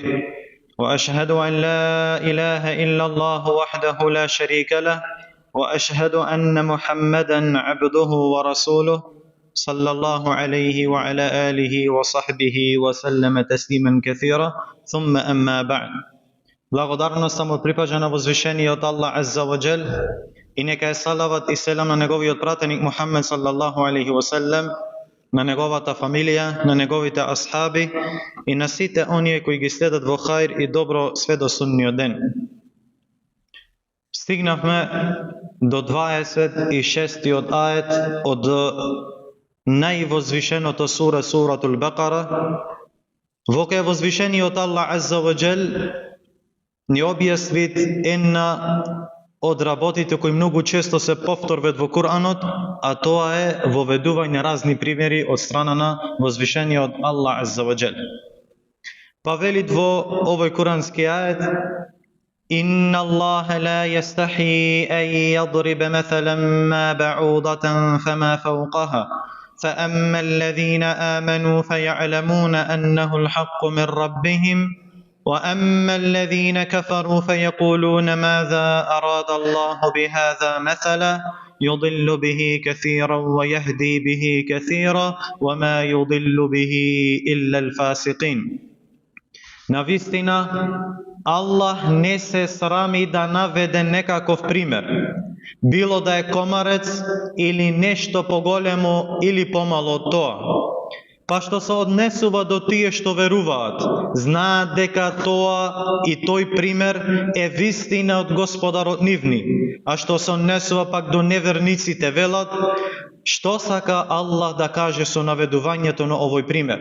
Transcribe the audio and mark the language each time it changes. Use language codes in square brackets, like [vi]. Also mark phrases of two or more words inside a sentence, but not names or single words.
[ar] وأشهد أن لا إله إلا الله وحده لا شريك له، وأشهد أن محمدًا عبده ورسوله صلى الله عليه وعلى آله وصحبه وسلم تسليما كثيرا. ثم أما بعد. [mk] Благодарност само припажа на возвишениот Аллах [ar] عز وجل [mk] и нека е салават и селам на неговиот пратеник Мухаммед [ar] صلى الله عليه وسلم, [mk] на неговата фамилија, на неговите асхаби и на сите оние кои ги следат во хаир и добро све до судниот ден. Стигнавме до 26-тиот ајет од највозвишеното сура, суратул Бекара, во која возвишениот Аллах [ar] عز وجل [mk] ни објасни една од работите кои многу често се повторват во Куранот, а тоа е воведување разни примери од страна на возвишениот Аллах [ar] عز وجل. [mk] Па велит во овој курански ајет: [ar] إن الله لا يستحيي أن يضرب مثلا ما بعوضة فما فوقها, فأما الذين آمنوا فيعلمون أنه الحق من ربهم وأما الذين كفروا فيقولون ماذا أراد الله بهذا مثلا يضل به كثيرا ويهدي به كثيرا وما يضل به إلا الفاسقين. [mk] Навистина, Аллах не се срами да наведе некаков пример, било да е комарец или нешто поголемо или помало од тоа. Па што се однесува до тие што веруваат, знаат дека тоа и тој пример е вистина од Господарот нивни, а што се однесува пак до неверниците, велат: што сака Аллах да каже со наведувањето на овој пример?